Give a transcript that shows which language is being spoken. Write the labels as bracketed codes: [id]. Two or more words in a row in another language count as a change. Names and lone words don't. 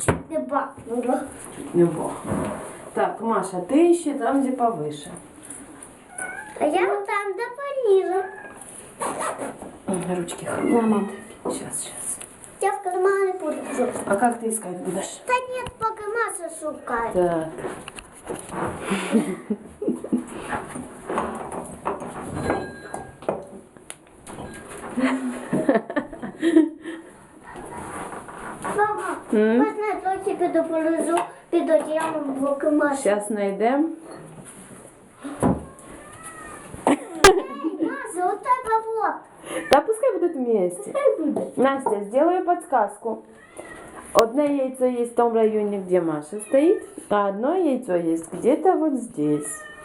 [ru] чуть не бахнула. Не бог. Так, Маша, ты ищи там, где повыше. А я там до пониже. Ручки хватит. Сейчас. Я в кармане буду. А как ты искать будешь? Да нет, пока Маша шукает. Так. [uk] Мама, можна я трохи підоположу під одіялом в боки Маші? [ru] Сейчас найдем. Маша, у тебе вот. Да пускай будут вместе. Настя, сделаю подсказку. Одно яйцо есть в том районе, где Маша стоит, а одно яйцо есть где-то вот здесь.